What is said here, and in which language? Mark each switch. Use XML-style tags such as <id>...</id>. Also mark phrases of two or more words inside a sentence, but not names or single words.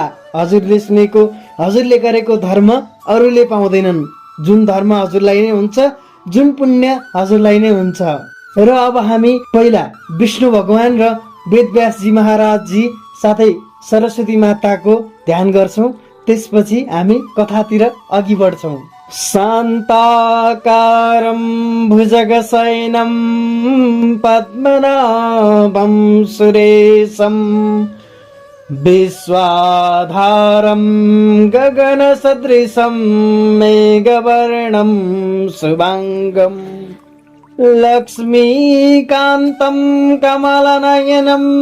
<ne>हजुरले सुनेको, हजुरले गरेको धर्म अरूले पाउँदैनन्। जुन धर्म हजुरलाई नै हुन्छ, जुन पुण्य हजुरलाई नै हुन्छ। र अब हामी पहिला विष्णु भगवान र वेदव्यासजी महाराजजी साथै सरस्वती माताको ध्यान गर्छौं, त्यसपछि हामी कथातिर अघि बढ्छौं।</ne> <sa>शान्ताकारं भुजगशयनं पद्मनाभं सुरेशं विश्वाधारं गगनसदृशं मेघवर्णं शुभांगं लक्ष्मीकान्तं कमलनयनं</sa>